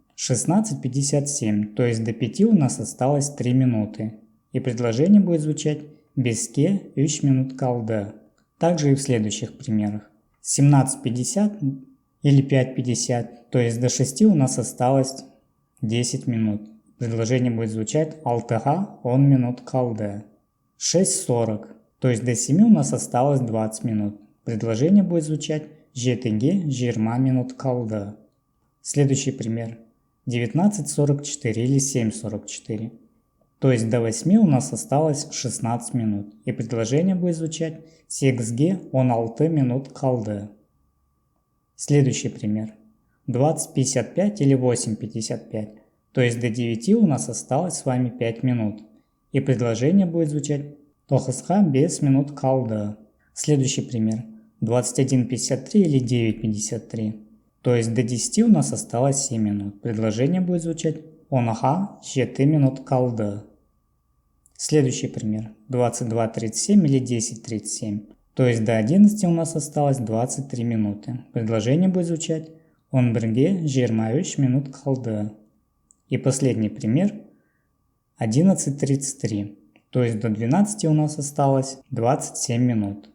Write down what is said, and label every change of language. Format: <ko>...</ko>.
<ru>16:57, то есть до 5 у нас осталось 3 минуты. И предложение будет звучать</ru> <kk>«Беске 3 минут қалды».</kk> <ru>Также и в следующих примерах. 17:50 или 5:50, то есть до 6 у нас осталось 10 минут. Предложение будет звучать</ru> <kk>«Алтыға 10 минут қалды».</kk> <ru>6:40, то есть до 7 у нас осталось 20 минут. Предложение будет звучать</ru> <kk>«Жетіге 20 минут қалды».</kk> <ru>Следующий пример. 19:44 или 7:44, то есть до 8 у нас осталось 16 минут. И предложение будет звучать</ru> <kk>«Сегізге 16 минут қалды».</kk> <ru>Следующий пример. 20:55 или 8:55, то есть до 9 у нас осталось с вами 5 минут. И предложение будет звучать</ru> <kk>«Тоғызға 5 минут қалды».</kk> <ru>Следующий пример. 21:53 или 9:53, то есть до 10 у нас осталось 7 минут. Предложение будет звучать</ru> <kk>«Оныға 7 минут қалды».</kk> <ru>Следующий пример. 22:37 или 10:37, то есть до 11 у нас осталось 23 минуты. Предложение будет звучать</ru> <kk>«11-ге 23 минут қалды».</kk> <ru>И последний пример. 11:33, то есть до 12 у нас осталось 27 минут.</ru>